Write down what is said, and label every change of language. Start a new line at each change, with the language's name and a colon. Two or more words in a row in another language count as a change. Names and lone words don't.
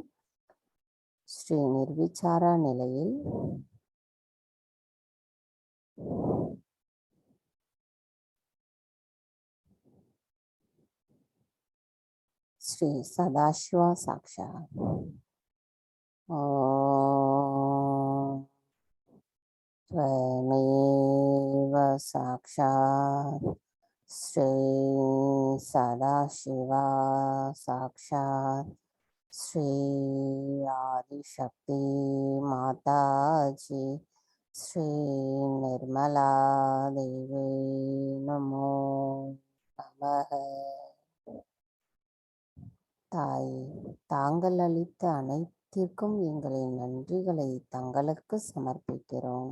Tamil: ஸ்ரீ நிர்விசாரா நிலையில் ஸ்ரீ சதாசிவா சாக்ஷாத்.
Sanskrit: त्वमेव साक्षात् श्री सदाशिवा साक्षात् श्री आदिशक्ति माताजी श्री निर्मला देवी नमो
Tamil: தாயே, தாங்கள் அளித்த அனைத்திற்கும் எங்களின் நன்றிகளை தங்களுக்கு சமர்ப்பிக்கிறோம்.